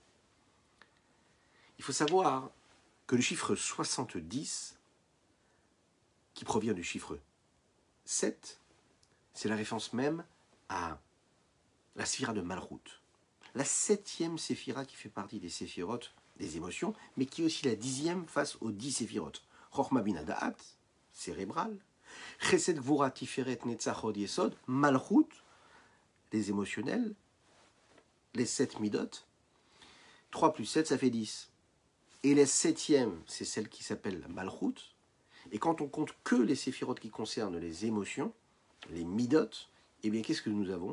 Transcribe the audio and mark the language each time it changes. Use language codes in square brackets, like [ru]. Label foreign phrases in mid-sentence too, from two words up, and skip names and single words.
[fr] Il faut savoir que le chiffre 70, qui provient du chiffre 7, c'est la référence même à la séphira de Malchut. La 7e séphira qui fait partie des séphirotes, des émotions, mais qui est aussi la 10e face aux 10 séphirotes. [he] חכמה בינה דעת, cérébral. חסד גבורה תפארת נצח הוד יסוד, מלכות, [fr] les émotionnels, les 7 midot. 3 plus 7, ça fait 10. Et la 7e, c'est celle qui s'appelle Malchut. Et quand on compte que les séphirotes qui concernent les émotions, les midot, eh bien qu'est-ce que nous avons?